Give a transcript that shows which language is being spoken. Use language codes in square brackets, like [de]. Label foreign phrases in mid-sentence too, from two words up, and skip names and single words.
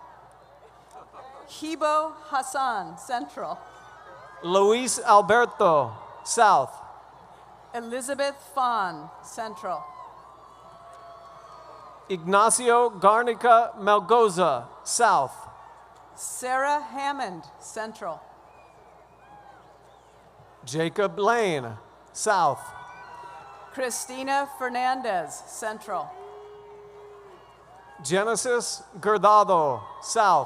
[en] Hibo Hassan, Central. Luis Alberto, South. Elizabeth Fawn, Central. Ignacio Garnica Melgoza, South. Sarah Hammond, Central. Jacob Lane, South. Christina Fernandez, Central. Genesis Gerdado, South.